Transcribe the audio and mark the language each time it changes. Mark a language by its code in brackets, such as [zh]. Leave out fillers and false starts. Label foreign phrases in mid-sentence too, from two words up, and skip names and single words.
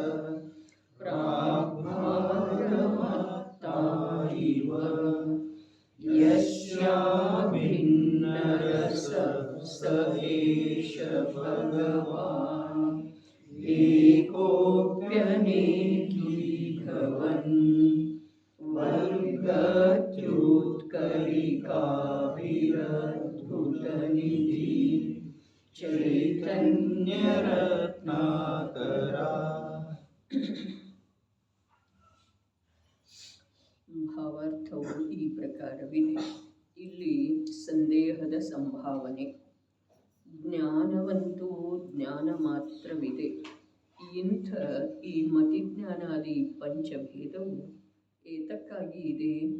[sa] प्राग्भारमत्ता इव यस्याभिन्नरस स एष भगवान् एकोऽप्यनेकीभवन् वर्गत्युत्कलिकाभिरद्भुतनिधि चैतन्यरत्नाकरा. [kn] ಭಾವಾರ್ಥವು ಈ ಪ್ರಕಾರವಿದೆ. ಇಲ್ಲಿ ಸಂದೇಹದ ಸಂಭಾವನೆ. ಜ್ಞಾನವಂತೂ ಜ್ಞಾನ ಮಾತ್ರವಿದೆ. ಇಂಥ ಈ ಮತಿಜ್ಞಾನಾದಿ ಪಂಚಭೇದವು ಏತಕ್ಕಾಗಿ ಇದೆ?